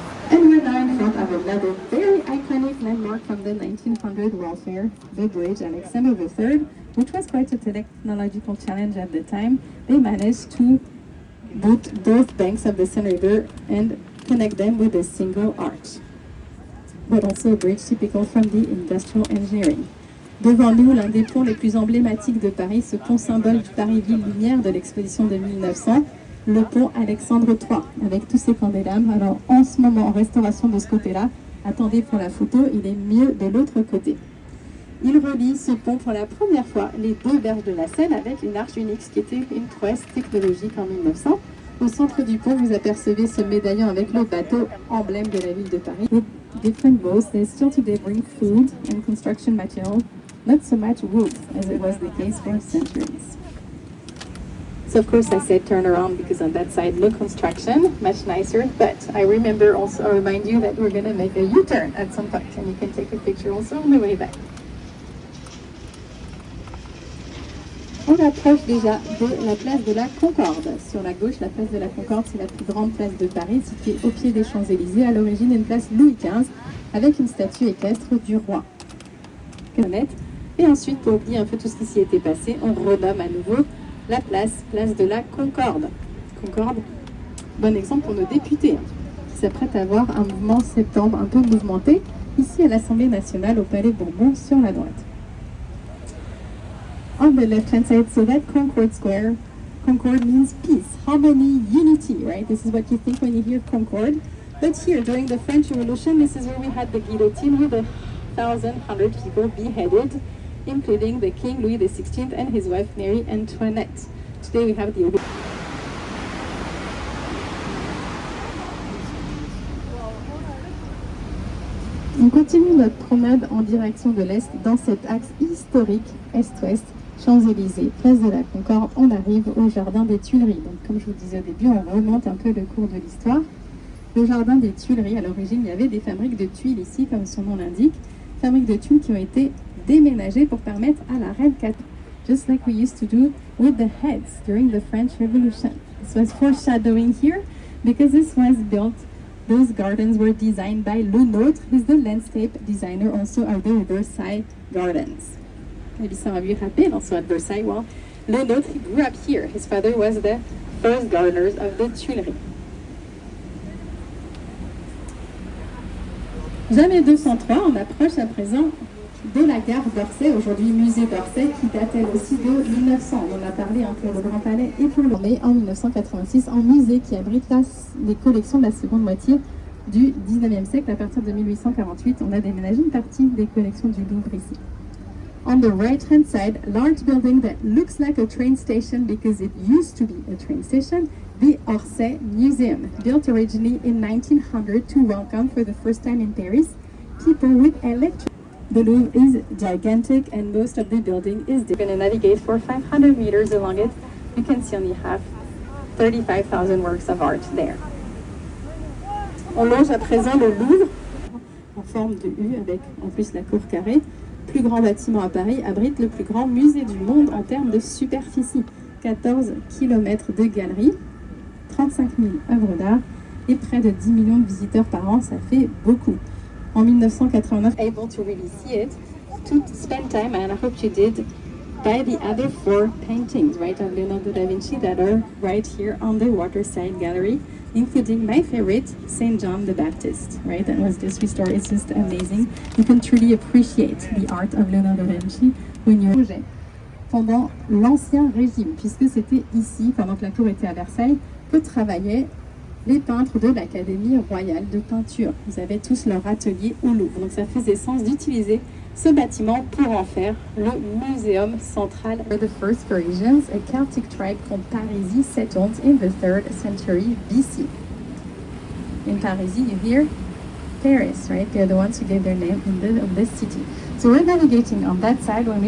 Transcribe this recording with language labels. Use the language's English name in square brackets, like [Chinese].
[English] And we're now in front of another very iconic landmark from the 1900 World Fair, the bridge Alexander III, which was quite a technological challenge at the time. They managed to boot both banks of the Seine River and connect them with a single arch, but also a bridge typical from the industrial engineering. [French] Devant nous, l'un des ponts les plus emblématiques de Paris, ce pont symbole du Paris-Ville Lumière de l'exposition de 1900, le pont Alexandre III, avec tous ses candélabres. Alors, en ce moment, en restauration de ce côté-là, attendez pour la photo, il est mieux de l'autre côté. Il relie ce pont pour la première fois les 2 berges de la Seine avec une arche unique, ce qui était une prouesse technologique en 1900. Au centre du pont, vous apercevez ce médaillon avec le bateau, emblème de la ville de Paris. [English] With different boats, they still today bring food and construction material, not so much wood as it was the case for centuries. So of course I said turn around because on that side, look, construction, much nicer. But I remember also, I remind you that we're going to make a U-turn at some point, and you can take a picture also on the way back. [French] On approche déjà de la place de la Concorde. Sur la gauche, la place de la Concorde, c'est la plus grande place de Paris, située au pied des Champs-Élysées, à l'origine une place Louis XV, avec une statue équestre du roi. Et ensuite, pour oublier un peu tout ce qui s'y était passé, on renomme à nouveau la place, place de la Concorde. Concorde, bon exemple pour nos députés, qui s'apprêtent à avoir un mouvement septembre un peu mouvementé, ici à l'Assemblée nationale, au Palais Bourbon, sur la droite. [English] On the left-hand side, so that Concorde Square, Concorde means peace, harmony, unity, right? This is what you think when you hear Concorde. But here, during the French Revolution, this is where we had the guillotine with 1,100 people beheaded, including the King Louis XVI and his wife Marie Antoinette. Today we have the... [French] On continue notre promenade en direction de l'Est dans cet axe historique Est-Ouest, Champs-Élysées, place de la Concorde. On arrive au Jardin des Tuileries. Donc comme je vous disais au début, on remonte un peu le cours de l'histoire. Le Jardin des Tuileries, à l'origine, il y avait des fabriques de tuiles ici, comme son nom l'indique. Fabriques de tuiles qui ont été déménagées pour permettre à la reine Catherine, [English] just like we used to do with the heads during the French Revolution. This was foreshadowing here because this was built. Those gardens were designed by Le Nôtre, who's the landscape designer also of the Versailles Gardens. Maybe some of you have been also at Versailles. Well, Le Nôtre, he grew up here. His father was the first gardeners of the Tuileries. [French] Jamais 203, on approche à présent de la gare d'Orsay, aujourd'hui musée d'Orsay, qui date elle aussi de 1900. On en a parlé pour le Grand Palais et pour le Louvre en 1986, en musée qui abrite les collections de la seconde moitié du 19e siècle. À partir de 1848, on a déménagé une partie des collections du Louvre ici. [English] On the right-hand side, large building that looks like a train station because it used to be a train station, the Orsay Museum, built originally in 1900 to welcome for the first time in Paris people with electric. The Louvre is gigantic and most of the building is... You're going to navigate for 500 meters along it. You can see only have 35,000 works of art there. [French] On longe à présent le Louvre en forme de U avec en plus la cour carrée. Plus grand bâtiment à Paris, abrite le plus grand musée du monde en termes de superficie. 14 km de galeries, 35 000 œuvres d'art et près de 10 millions de visiteurs par an, ça fait beaucoup. [English] En 1989, able to really see it, to spend time, and I hope you did, by the other 4 paintings, right, of Leonardo da Vinci that are right here on the Waterside Gallery, including my favorite, St. John the Baptist, right, that was just restored. It's just amazing. You can truly appreciate the art of Leonardo da Vinci when you're... [French] Pendant l'Ancien Régime, puisque c'était ici, pendant que la cour était à Versailles, que travaillaient les peintres de l'Académie royale de peinture. Ils avaient tous leur atelier au Louvre. Donc ça faisait sens d'utiliser ce bâtiment pour en faire le muséum central. [English] For the first Parisians, a Celtic tribe called Parisi settled in the 3rd century BC. In Parisi, you hear Paris, right? They're the ones who gave their name of this city. So we're navigating on that side when we